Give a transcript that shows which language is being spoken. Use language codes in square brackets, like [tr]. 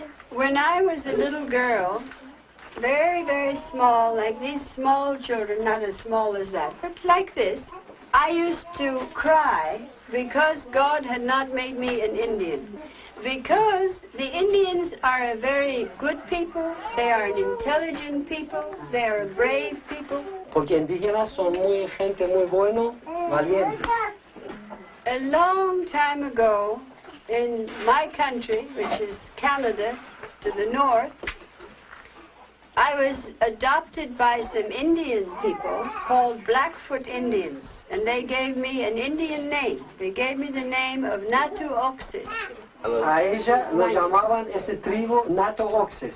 [en] When I was a little girl, very, very small, like these small children, not as small as that, but like this, I used to cry because God had not made me an Indian. Because the Indians are a very good people, they are an intelligent people, they are a brave people. [es] Porque indígenas son gente muy bueno, valientes. [en] A long time ago, in my country, which is Canada, to the north, I was adopted by some Indian people called Blackfoot Indians, and they gave me an Indian name. They gave me the name of Amatu'l. [es] A ella lo llamaban ese tribu Amatu'l.